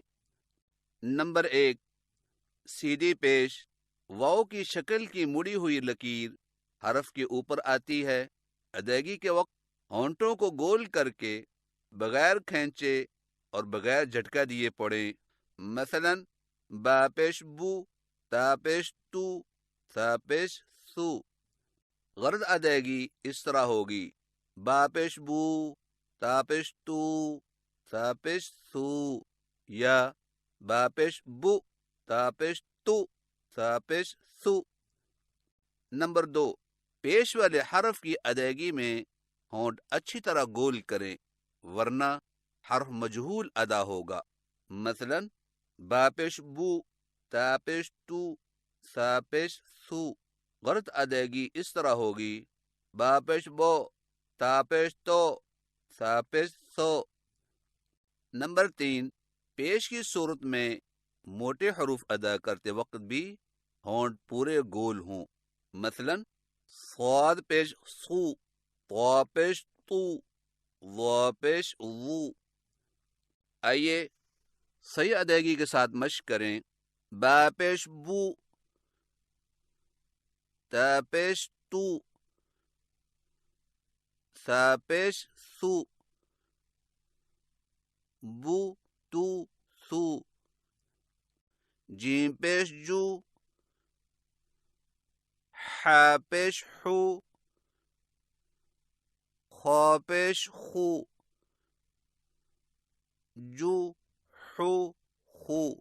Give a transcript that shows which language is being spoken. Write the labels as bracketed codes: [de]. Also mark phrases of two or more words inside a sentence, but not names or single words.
[ur] نمبر 1، سیدھی پیش واؤ کی شکل کی مڑی ہوئی لکیر حرف کے اوپر آتی ہے۔ ادائیگی کے وقت ہونٹوں کو گول کر کے بغیر کھینچے اور بغیر جھٹکا دیے پڑھیں۔ مثلا با پیش بو، تا پیش تو، سا پیش سو۔ غرض ادائیگی اس طرح ہوگی: با پیش بو، تا پیش تو، سا پیش سو، یا با پیش بو، تا پیش تو، سا پیش سو۔ نمبر 2، پیش والے حرف کی ادائیگی میں ہونٹ اچھی طرح گول کریں ورنہ حرف مجہول ادا ہوگا۔ مثلا با پیش بو، تا پیش تو، سا پیش سو۔ غلط ادائیگی اس طرح ہوگی: با پیش بو، تا پیش تو، سا پیش سو۔ نمبر 3، پیش کی صورت میں موٹے حروف ادا کرتے وقت بھی ہونٹ پورے گول ہوں۔ مثلا صاد پیش سو، طا پیش تو، وا پیش وو۔ آئیے صحیح ادائیگی کے ساتھ مشق کریں۔ با پیش بو، تا پیش تو، سا پیش سو، بو تو سو۔ جیم پیش جو، حا پیش حو، خا پیش خو، جو حو خو۔